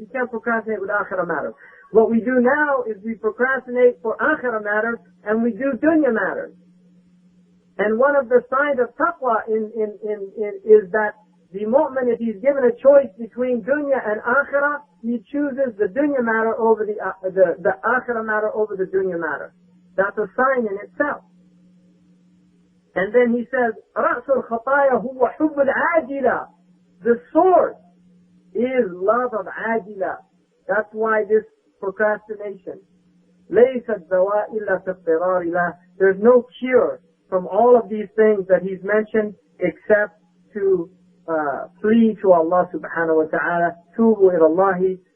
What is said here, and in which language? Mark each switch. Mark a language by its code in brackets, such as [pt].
[en] You can't procrastinate with akhirah matters. What we do now is we procrastinate for akhirah matters and we do dunya matters. And one of the signs of taqwa is that the mu'min, if he's given a choice between dunya and akhirah, he chooses the dunya matter over the akhirah matter over the dunya matter. That's a sign in itself. And then he says, [ar] رَأْسُ الْخَطَايَا هُوَ حُبُّ الْعَاجِلَةِ. [en] The source is love of ajila. That's why this procrastination. [ar] لَيْسَ الدَّوَاء إِلَّا فِي اضْطِرَارِ لَهُ. [en] There's no cure from all of these things that he's mentioned except to flee to Allah subhanahu wa ta'ala, [ar] tubu ila Allahi.